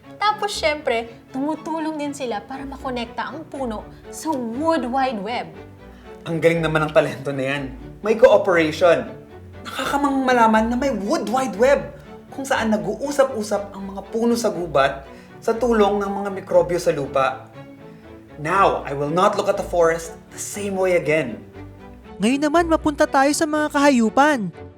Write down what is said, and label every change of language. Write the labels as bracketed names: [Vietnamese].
[Filipino] Tapos syempre, tumutulong din sila para makonekta ang puno sa Wood Wide Web. Ang galing naman ng talento na yan. May cooperation. Nakakamang malaman na may Wood Wide Web kung saan nag-uusap-usap ang mga puno sa gubat sa tulong ng mga mikrobyo sa lupa. [English] Now, I will not look at the forest the same way again. [Filipino] Ngayon naman mapunta tayo sa mga kahayupan.